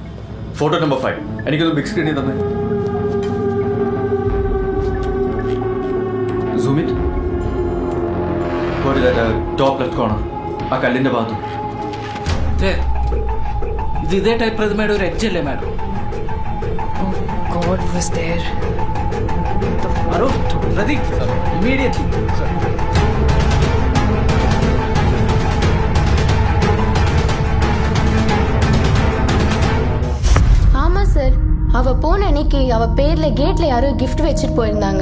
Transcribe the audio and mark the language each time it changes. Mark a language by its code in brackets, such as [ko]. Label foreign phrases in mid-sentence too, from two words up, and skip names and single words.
[ml] ഫോട്ടോ നമ്പർ 5 എനിക്കൊന്ന് [en] big screen [ml] തന്നെ. [en] top left corner [ml] ആ കല്ലിന്റെ ഭാഗത്ത്. ഇത് ഇതേ ടൈപ്പ് പ്രതിമയുടെ ഒരു എഡ്ജ് അല്ലേ മാഡം? [en] God was there. അരുൺ, പ്രതീക്, immediately. [ta] ஆமா சார், அவ போன அன்னைக்கு அவ பேர்ல கேட்ல யாரோ கிஃப்ட் வச்சுட்டு போயிருந்தாங்க.